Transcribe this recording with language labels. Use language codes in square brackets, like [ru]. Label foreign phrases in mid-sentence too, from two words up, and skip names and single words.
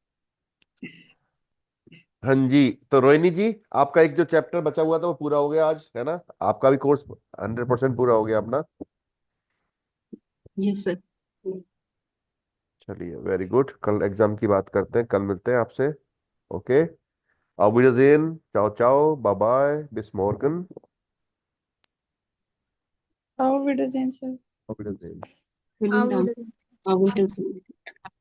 [hi] हाँ जी, तो रोहिणी जी, आपका एक जो चैप्टर बचा हुआ था वो पूरा हो गया आज, है ना। आपका भी कोर्स 100% पूरा हो गया अपना। यस सर। चलिए वेरी गुड, कल एग्जाम की बात करते हैं, कल मिलते हैं आपसे। ओके, [de] auf Wiedersehen, [it] ciao ciao, [en] bye bye, [de] bis morgen, [en] How would it, sir? [de] auf Wiedersehen। Vielen Dank. Auf Wiedersehen.